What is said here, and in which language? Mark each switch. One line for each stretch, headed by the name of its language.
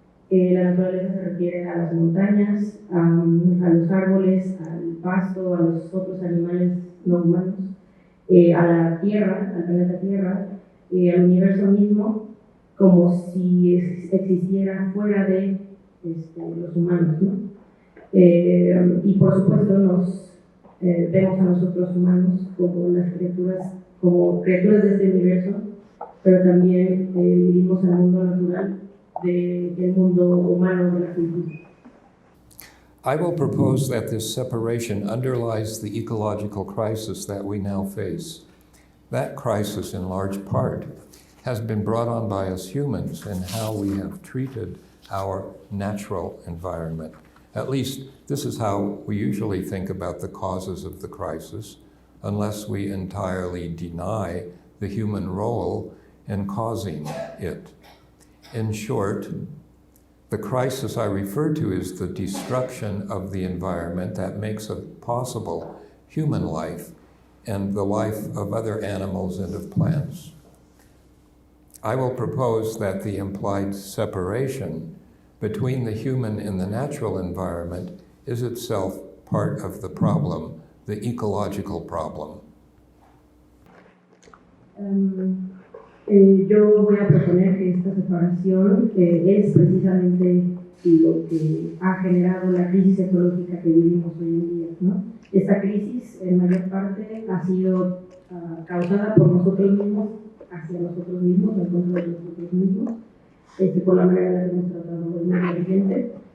Spanish: La naturaleza se refiere a las montañas, a los árboles, al pasto, a los otros animales no humanos, a la Tierra, al planeta Tierra, al universo mismo, como si existiera fuera de los humanos, ¿no? Y por supuesto nos vemos a nosotros humanos como las criaturas, como criaturas de este universo, pero también vivimos en el mundo natural del mundo humano de la cultura.
English: I will propose that this separation underlies the ecological crisis that we now face. That crisis, in large part, has been brought on by us humans in how we have treated our natural environment. At least, this is how we usually think about the causes of the crisis, unless we entirely deny the human role in causing it. In short, The crisis I refer to is the destruction of the environment that makes possible human life and the life of other animals and of plants. I will propose that the implied separation between the human and the natural environment is itself part of the problem, the ecological problem.
Spanish: Yo voy a proponer que esta separación es precisamente lo que ha generado la crisis ecológica que vivimos hoy en día, ¿no? Esta crisis, en mayor parte, ha sido causada por nosotros mismos, hacia nosotros mismos, en contra de nosotros mismos, por la manera en la que hemos tratado el medio ambiente.